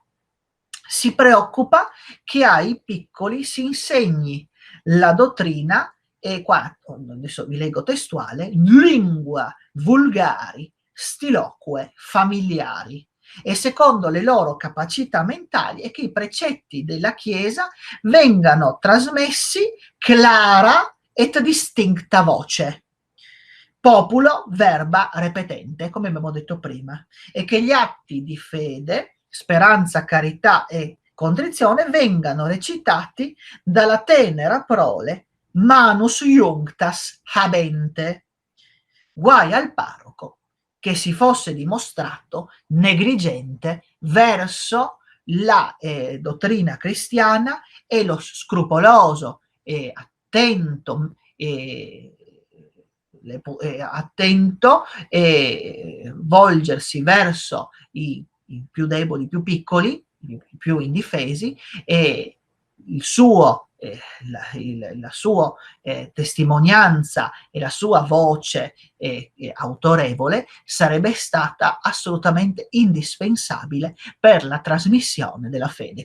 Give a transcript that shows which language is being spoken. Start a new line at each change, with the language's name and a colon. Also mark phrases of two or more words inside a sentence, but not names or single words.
Italian: Si preoccupa che ai piccoli si insegni la dottrina, e qua adesso vi leggo testuale,
Latin: lingua vulgari, stiloque, familiari,
Italian: e secondo le loro capacità mentali, e che i precetti della Chiesa vengano trasmessi
Latin: clara et distincta voce, populo verba repetente,
Italian: come abbiamo detto prima, e che gli atti di fede, speranza, carità e contrizione vengano recitati dalla tenera prole
Latin: manus iunctas habente.
Italian: Guai al parroco che si fosse dimostrato negligente verso la dottrina cristiana e lo scrupoloso e attento attento volgersi verso i più deboli, i più piccoli, i più indifesi, e il suo la sua testimonianza e la sua voce autorevole sarebbe stata assolutamente indispensabile per la trasmissione della fede.